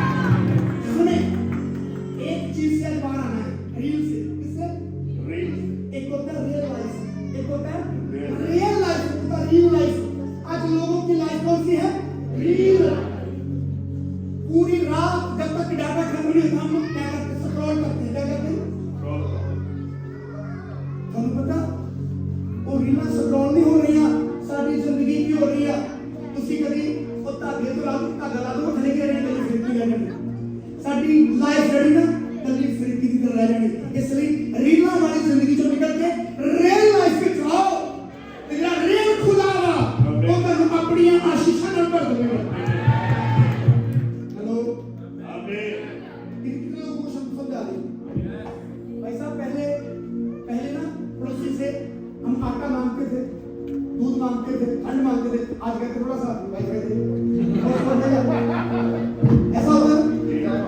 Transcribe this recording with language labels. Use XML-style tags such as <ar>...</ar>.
<hi>सुने, एक चीज से बाहर आना है, रील से। किससे? एक होता है रियल लाइफ, एक होता है रियल लाइफ, होता है रियल लाइफ। आज लोगों की लाइफ कौन सी है? रियल। पूरी रात जब तक डाटा खत्म नहीं होता, हम लोग क्या करते हैं? स्क्रॉल करते हैं। क्या करते हैं?</hi> <pa>ਤੁਹਾਨੂੰ ਪਤਾ ਉਹ ਰੀਲਾਂ ਸਕਰੋਲ ਨਹੀਂ ਹੋ ਰਹੀਆਂ, ਸਾਡੀ ਜ਼ਿੰਦਗੀ ਕੀ ਹੋ ਰਹੀ ਆ? ਤੁਸੀਂ ਕਦੀ ਉਹ ਧਾਗੇ ਤੋਂ ਧਾਗਾ ਲਾ ਦੋ, ਥੱਲੇ ਗਿਰ ਜਾਣੀ, ਕੱਲੀ ਫਿਰਕੀ ਰਹਿ ਜਾਣੀ। ਸਾਡੀ ਲਾਈਫ ਜਿਹੜੀ ਨਾ ਕੱਲੀ ਫਿਰਕੀ ਦੀ ਤਰ੍ਹਾਂ ਰਹਿ ਜਾਣੀ। ਇਸ ਲਈ ਰੀਲਾਂ ਵਾਲੀ ਜ਼ਿੰਦਗੀ ਚੋਂ ਨਿਕਲ ਕੇ ਰੀਅਲ ਲਾਈਫ ਵਿੱਚ ਆਓ, ਤੇ ਜਿਹੜਾ ਰੀਅਲ ਖੁਦਾ ਵਾ ਉਹ ਤੁਹਾਨੂੰ ਆਪਣੀਆਂ ਆਸ਼ੀਸ਼ਾਂ ਨਾਲ ਭਰ ਦੇਵੇਗਾ।</pa> <hi>हेलो, कितने लोगों को समझा रही? भाई साहब, पहले ना पड़ोसी से हम आटा मांगते थे, दूध मांगते थे, खंड मांगते थे। आज कहते थोड़ा सा भाई कहते ऐसा होता है।</hi>